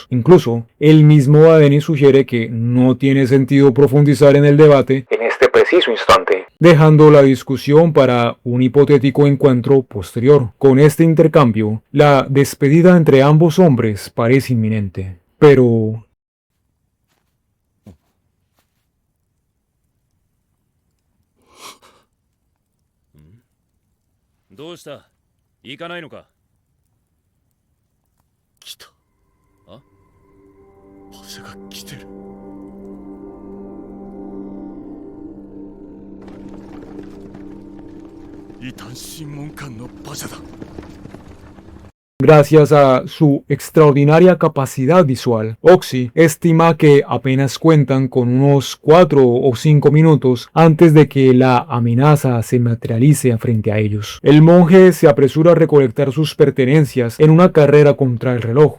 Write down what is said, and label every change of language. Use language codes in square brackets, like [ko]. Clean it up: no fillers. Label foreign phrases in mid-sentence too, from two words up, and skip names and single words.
[es] Incluso, el mismo Badeni sugiere que no tiene sentido profundizar en el debate en este preciso instante, dejando la discusión para un hipotético encuentro posterior. Con este intercambio, la despedida entre ambos hombres parece inminente. Pero... [ja] どうした？行かないのか？来た。あ？馬車が来てる。異端審問官の馬車だ。 [es] Gracias a su extraordinaria capacidad visual, Oxy estima que apenas cuentan con unos 4 o 5 minutos antes de que la amenaza se materialice frente a ellos. El monje se apresura a recolectar sus pertenencias en una carrera contra el reloj.